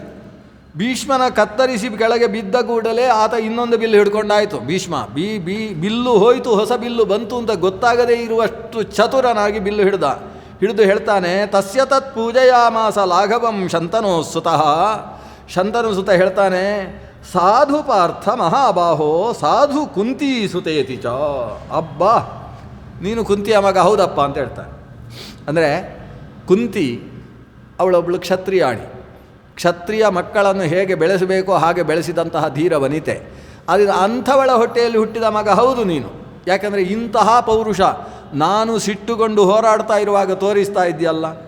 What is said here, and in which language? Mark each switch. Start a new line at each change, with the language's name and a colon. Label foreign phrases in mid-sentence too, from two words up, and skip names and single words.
Kannada: ಭೀಷ್ಮನ ಕತ್ತರಿಸಿ ಕೆಳಗೆ ಬಿದ್ದ ಕೂಡಲೇ ಆತ ಇನ್ನೊಂದು ಬಿಲ್ಲು ಹಿಡ್ಕೊಂಡಾಯಿತು. ಭೀಷ್ಮ ಬಿಲ್ಲು ಹೋಯಿತು, ಹೊಸ ಬಿಲ್ಲು ಬಂತು ಅಂತ ಗೊತ್ತಾಗದೇ ಇರುವಷ್ಟು ಚತುರನಾಗಿ ಬಿಲ್ಲು ಹಿಡಿದು ಹೇಳ್ತಾನೆ,
Sanskrit: ತಸ್ಯ ತತ್ ಪೂಜಯಾಮಾಸ ಲಾಘವಂ ಶಂತನೋ ಸುತಃ.
Kannada: ಶಂತನು ಸುತ ಹೇಳ್ತಾನೆ,
Sanskrit: ಸಾಧು ಪಾರ್ಥ ಮಹಾಬಾಹೋ ಸಾಧು ಕುಂತಿ ಸುತೇತಿ ಚ.
Kannada: ಅಬ್ಬಾ, ನೀನು ಕುಂತಿಯ ಮಗ ಹೌದಪ್ಪ ಅಂತ ಹೇಳ್ತಾನೆ. ಅಂದರೆ ಕುಂತಿ ಅವಳೊಬ್ಬಳು ಕ್ಷತ್ರಿಯಾಣಿ. ಕ್ಷತ್ರಿಯ ಮಕ್ಕಳನ್ನು ಹೇಗೆ ಬೆಳೆಸಬೇಕೋ ಹಾಗೆ ಬೆಳೆಸಿದಂತಹ ಧೀರ ವನಿತೆ. ಅದರಿಂದ ಅಂಥವಳ ಹೊಟ್ಟೆಯಲ್ಲಿ ಹುಟ್ಟಿದ ಮಗ ಹೌದು ನೀನು. ಯಾಕಂದರೆ ಇಂತಹ ಪೌರುಷ ನಾನು ಸಿಟ್ಟುಕೊಂಡು ಹೋರಾಡ್ತಾ ಇರುವಾಗ ತೋರಿಸ್ತಾ ಇದ್ದೀಯಲ್ಲ.